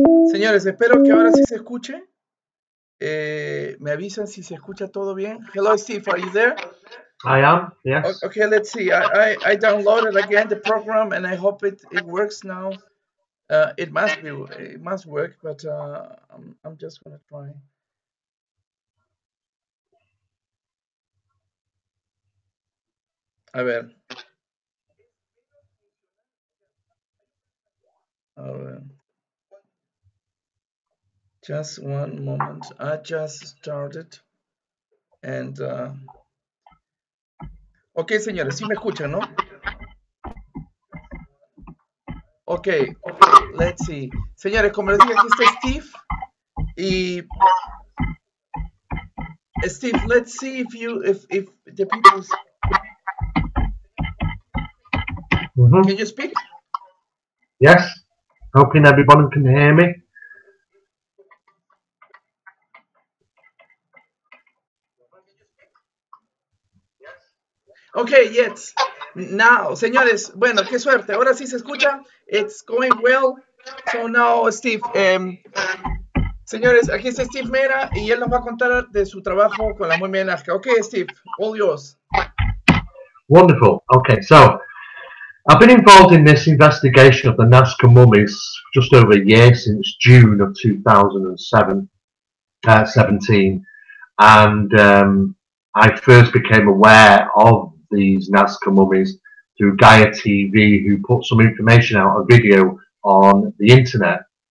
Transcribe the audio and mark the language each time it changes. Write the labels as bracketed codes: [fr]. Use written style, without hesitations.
[es] Señores, espero que ahora sí se escuche. Me avisan si se escucha todo bien. [en] Hello, Steve, are you there? I am, yes. Okay, let's see. I downloaded again the program, and I hope it works now. It must work, but I'm just gonna try. [es] A ver. [en] Just one moment. I just started. And ok, [es] señores, sí me escuchan, ¿no? [en] Ok, let's see. [es] Señores, como les dije, aquí está Steve. [en] Y Steve, let's see if the people can you speak? Yes. Hoping everyone can hear me. Okay, yes. [es] Now, señores, bueno, qué suerte. Ahora sí se escucha. [en] It's going well. So now, [es] Steve, señores, aquí está Steve Mera y él nos va a contar de su trabajo con la Momia de Nazca. [en] Okay, Steve, all yours. Wonderful. Okay, so I've been involved in this investigation of the Nazca mummies just over a year, since June of 2017, and I first became aware of these Nazca mummies through Gaia TV, who put some information out, a video on the internet.